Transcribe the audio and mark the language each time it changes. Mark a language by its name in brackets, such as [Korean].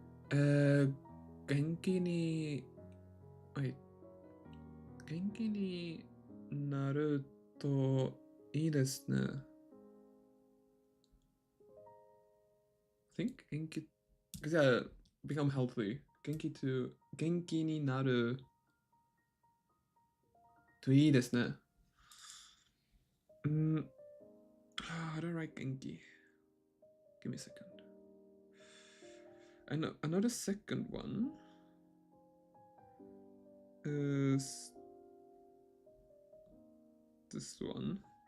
[Japanese] 元気に、元気になるといいですね。 [English] I think 元気 because yeah, become healthy. [Japanese] 元気になるといいですね。 [English] How do I write 元気? Give me a second. I know the second one is this one.